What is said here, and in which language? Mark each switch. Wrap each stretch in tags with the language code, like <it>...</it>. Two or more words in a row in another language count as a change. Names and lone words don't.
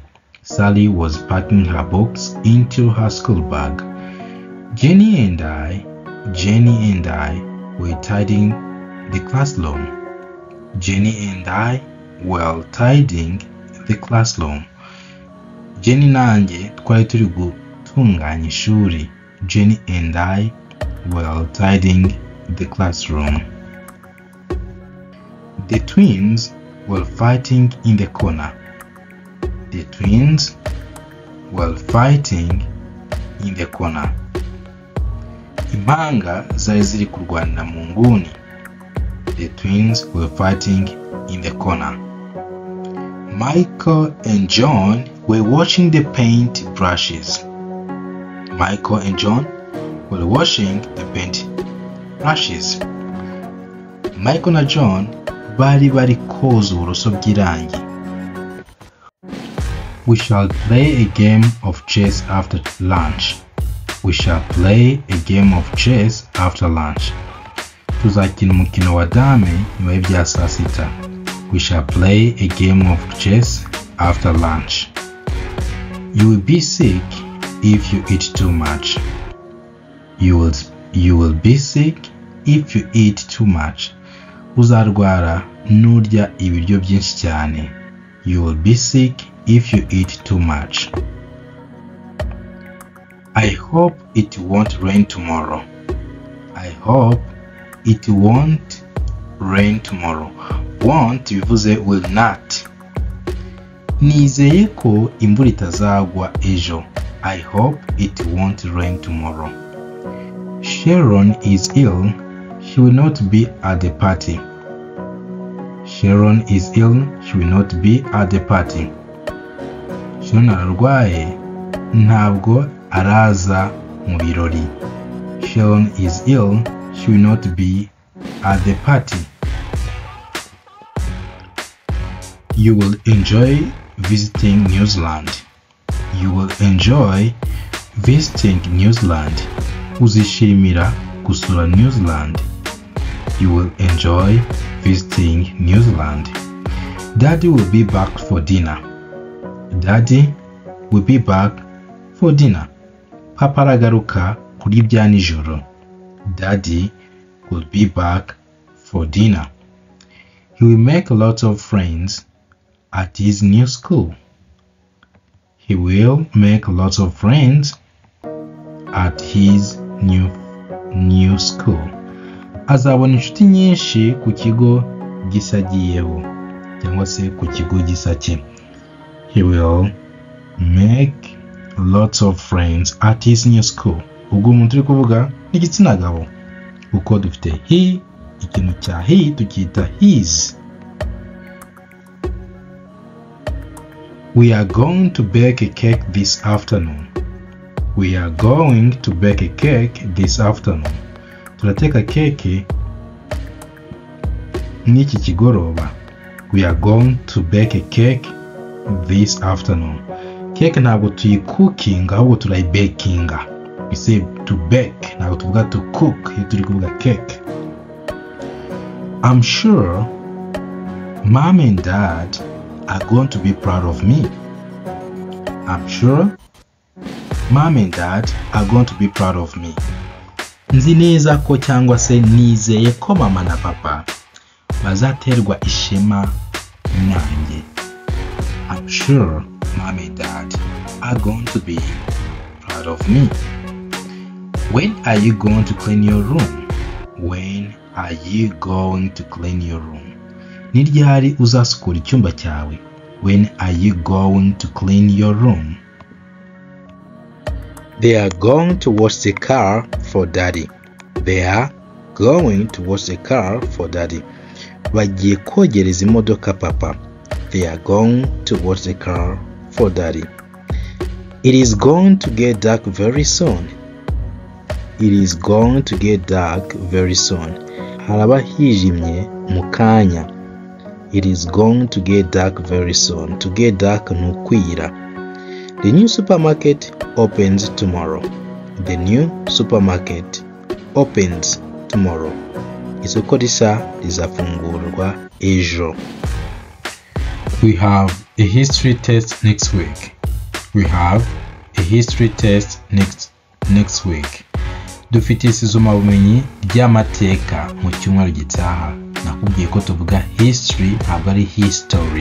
<en>Sally was packing her books into her school bag. Jenny and I were tidying the classroom. Jenny and I were tidying the classroom.</en> <rw>Jenny nanjye twari turi gutunganya ishuri.</rw> <en>Jenny and I were tidying the classroom. The twins were fighting in the corner. The twins were fighting in the corner.</en> <rw>Impanga zari ziri kurwanira mu nguni.</rw> <en>The twins were fighting in the corner. Michael and John were washing the paint brushes. Michael and John were washing the paint brushes.</en> <rw>Michael na John bari koza uburoso bw'irangi.</rw> <en>We shall play a game of chess after lunch. We shall play a game of chess after lunch.</en> <rw>Tuzakina umukino wa dame nyuma y'ibya saa sita.</rw> <en>We shall play a game of chess after lunch. You will be sick if you eat too much. You will be sick if you eat too much.</en> <rw>Uzarwara nurya ibiryo byinshi cyane.</rw> <en>You will be sick if you eat too much. I hope it won't rain tomorrow. I hope it won't rain tomorrow.</en> <rw>Won't bivuze</rw> <en>will not.</en> <rw>Nizeye ko imvura itazagwa ejo.</rw> <en>I hope it won't rain tomorrow. Sharon is ill. She will not be at the party. Sharon is ill. She will not be at the party.</en> <rw>Sharon ararwaye ntabwo araza mu birori.</rw> <en>Sharon is ill. She will not be at the party. You will enjoy visiting New Zealand. You will enjoy visiting New Zealand.</en> <rw>Uzishimira gusura New Zealand.</rw> <en>You will enjoy visiting New Zealand. Daddy will be back for dinner. Daddy will be back for dinner.</en> <rw>Papa aragaruka kuri bya nijoro.</rw> <en>Daddy will be back for dinner. He will make lots of friends at his new school. He will make lots of friends at his new school.</en> <rw>Azabona inshuti nyinshi ku kigo gisagiyeho cyangwa se ku kigo gisake.</rw> <en>He will make lots of friends at his new school.</en> <rw>Ubwo umuntu uri kuvuga ni igitsina gabo kuko dufite he, ikintu cya he tukita his.</rw> <en>We are going to bake a cake this afternoon. We are going to bake a cake this afternoon.</en> <rw>Turateka keke n'iki kigoroba.</rw> <en>We are going to bake a cake this afternoon.</en> <rw>Cake ntabwo tuyikukinga ahubwo turayibakinga.</rw> <en>We say to bake,</en> <rw>ntabwo tuvuga</rw> <en>to cook</en> <rw>iyo turi kuvuga</rw> <en>cake. I'm sure Mom and Dad are going to be proud of me. I'm sure Mom and Dad are going to be proud of me.</en> <rw>Nzi neza ko cyangwa se nizeye ko mama na papa bazaterwa ishema nanjye.</rw> <en>I'm sure Mom and Dad are going to be proud of me. When are you going to clean your room? When are you going to clean your room?</en> <rw>Ni ryari uzasukura icyumba cyawe?</rw> <en>When are you going to clean your room? They are going to wash the car for Daddy. They are going to wash the car for Daddy.</en> <rw>Bagiye kogereza imodoka papa.</rw> <en>They are going to wash the car for Daddy. It is going to get dark very soon. It is going to get dark very soon.</en> <rw>Haraba hijimye mu kanya.</rw> <en>It is going to get dark very soon. To get dark</en> <rw>ni ukwira.</rw> <en>The new supermarket opens tomorrow. The new supermarket opens tomorrow.</en> <rw>Isoko rishya rizafungurwa ejo.</rw> <en>We have a history test next week. We have a history test next week.</en> <rw>Dufite isuzuma bumenyi ry'amateka mu cyumweru gitaha. Nakubwiye ko tuvuga history ntabwo ari history.</rw>